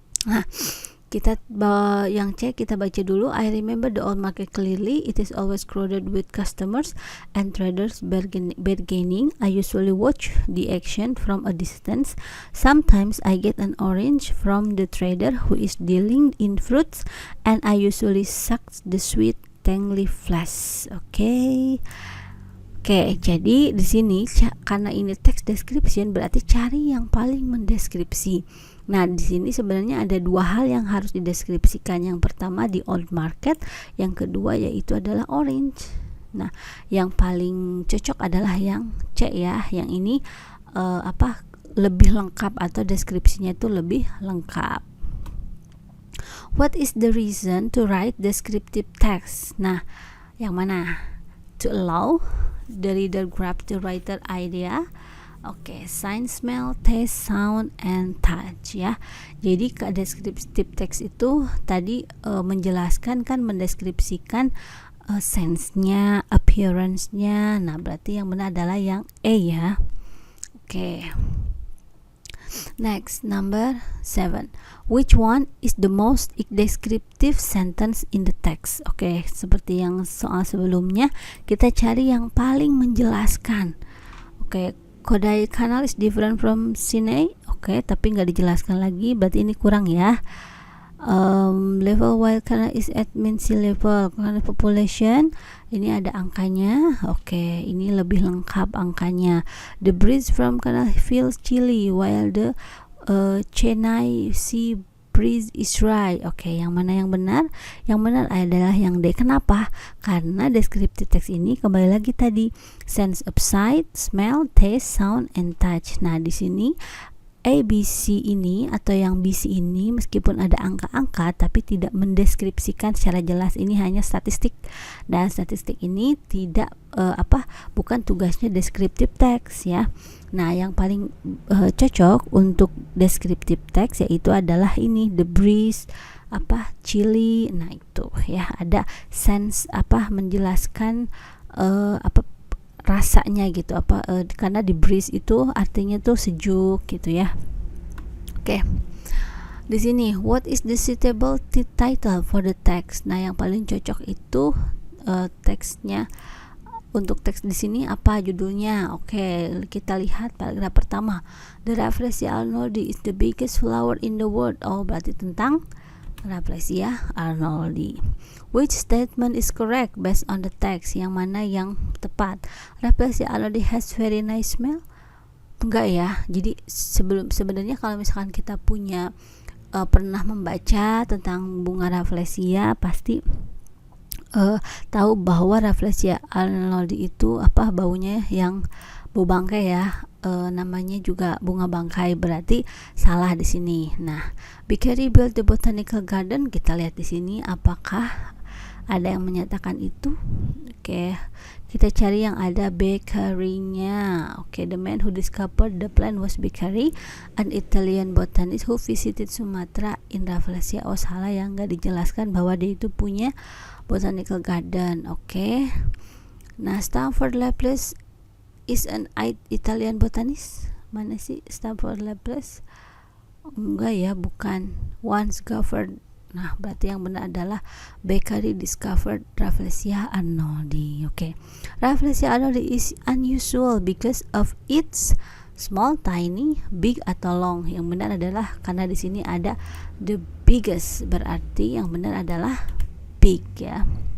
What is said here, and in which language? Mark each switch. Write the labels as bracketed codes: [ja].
[id] Nah, kita yang C kita baca dulu. [en] I remember the old market clearly. It is always crowded with customers and traders bargaining. I usually watch the action from a distance. Sometimes I get an orange from the trader who is dealing in fruits, and I usually suck the sweet tangy flesh. [id] Oke, jadi di sini karena ini text description, berarti cari yang paling mendeskripsi. Nah, di sini sebenarnya ada dua hal yang harus dideskripsikan. Yang pertama di old market, yang kedua yaitu adalah orange. Nah, yang paling cocok adalah yang C ya. Yang ini lebih lengkap atau deskripsinya itu lebih lengkap. [en] What is the reason to write descriptive text? [id] Nah, yang mana? [en] To allow the reader grab the writer idea. Oke, sign, smell, taste, sound, and touch ya. [id] Jadi ke descriptive text itu tadi menjelaskan kan, mendeskripsikan sense-nya, appearance-nya. Nah, berarti yang benar adalah yang A ya. [en] Oke. Next, number 7. Which one is the most descriptive sentence in the text? [id] Oke, seperti yang soal sebelumnya, kita cari yang paling menjelaskan. Oke, [en] Kodaikanal is different from Sinai. [id] Oke, tapi nggak dijelaskan lagi, berarti ini kurang ya. [en] Level while Canada is at mean sea level. [id] Karena population ini ada angkanya. Oke, ini lebih lengkap angkanya. [en] The breeze from Canada feels chilly while the Chennai sea breeze is right. [id] Oke, yang mana yang benar? Yang benar adalah yang D. Kenapa? Karena descriptive text ini kembali lagi tadi [en] sense of sight, smell, taste, sound, and touch. [id] Nah, di sini ABC ini atau yang BC ini meskipun ada angka-angka tapi tidak mendeskripsikan secara jelas, ini hanya statistik, dan statistik ini tidak bukan tugasnya descriptive text ya. Nah, yang paling cocok untuk descriptive text yaitu adalah ini [en] the breeze chilly. [id] Nah, itu ya ada sense menjelaskan rasanya gitu karena di breeze itu artinya tuh sejuk gitu ya. Oke. Di sini [en] what is the suitable title for the text? [id] Nah, yang paling cocok itu teksnya. Untuk teks di sini apa judulnya? Oke, kita lihat paragraf pertama. [en] The Rafflesia arnoldii is the biggest flower in the world. [id] Oh, berarti tentang Rafflesia arnoldii. [en] Which statement is correct based on the text? [id] Yang mana yang tepat? [en] Rafflesia arnoldii has very nice smell? [id] Enggak ya. Jadi sebenarnya kalau misalkan kita punya pernah membaca tentang bunga Rafflesia, pasti tahu bahwa Rafflesia arnoldii itu baunya yang bau bangkai ya. Namanya juga bunga bangkai, berarti salah di sini. Nah, [en] Beccarii built the botanical garden. [id] Kita lihat di sini apakah ada yang menyatakan itu. Oke, kita cari yang ada Beccarii-nya. [en] Oke, the man who discovered the plant was Beccarii, an Italian botanist who visited Sumatra in Rafflesia. [id] Oh, salah ya, nggak dijelaskan bahwa dia itu punya botanical garden. Oke. [en] Nah, Stafford Laplace is an Italian botanist. [id] Mana sih Stafford Laplace? Enggak ya, bukan. [en] Once discovered. [id] Nah, berarti yang benar adalah [en] Beccarii discovered Rafflesia arnoldii. [id] Oke. [en] Rafflesia arnoldii is unusual because of its small, tiny, big atau long. [id] Yang benar adalah karena di sini ada the biggest, berarti yang benar adalah big ya.